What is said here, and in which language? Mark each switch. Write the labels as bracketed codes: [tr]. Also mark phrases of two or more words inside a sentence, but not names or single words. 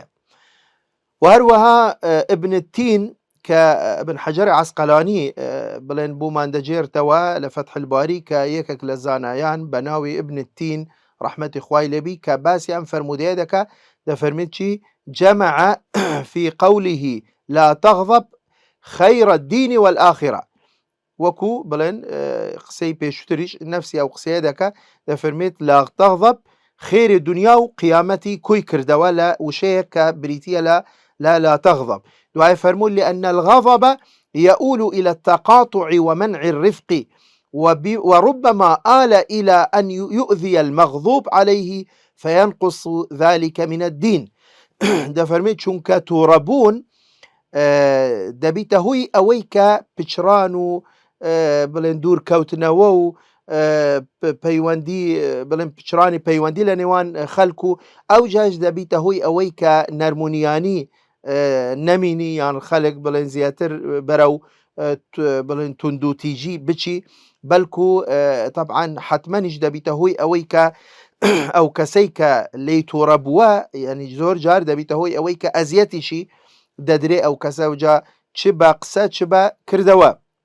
[ckb] و هەروەها ابن التین کە ابن حەجەر عەسقەلانی بڵێن بوومان دەجێرتەوە لە فەتح الباری کە یەکێک لە زانایان بە ناوی ابن التین ڕەحمەتی خوای لێبی کە باسی ئەم فەرمودەیە دەکا، دەفەرمێت چی؟ [ar] جمع في قوله لا تغضب خير الدين والآخرة. [ckb] وەکو بڵێن قسەی پێشتریش نفسی ئەو قسەیە دەکا، دەفەرمێت [ar] لا تغضب [ckb] خێری دنیا و قیامەتی کۆی کردەوە لە وشەیە کە بریتیە [ar] لا تغضب. [ckb] دوای فەرموو [ar] لأن الغضب يؤول إلى التقاطع ومنع الرفق وربما آل إلى أن يؤذي المغضوب عليه فينقص ذلك من الدين. [ckb] دەفەرمێت چونکە تووڕەبوون دەبیتە هۆی ئەوەی کە پچران و بڵێن دوورکەوتنەوە و پەیوەندی بڵێن پچرانی پەیوەندی لە نێوان خەڵک و ئەو جاش دەبیتە هۆی ئەوەی کە نەرمونیانی نەمینی یان خەڵک بڵێن زیاتر بەرەو بڵێن توندوتیژی بچی، بەڵکو طبعا حتمەنیش دەبیتە هۆی ئەوەی کە ئەو کەسەی کە لی تووڕە بووە یعنی زۆر جار دەبیتە هۆی ئەوەی کە ئەزیەتیشی دەدرێ ئەو کەسە وجا چ بە قسە چ بە کردەوە.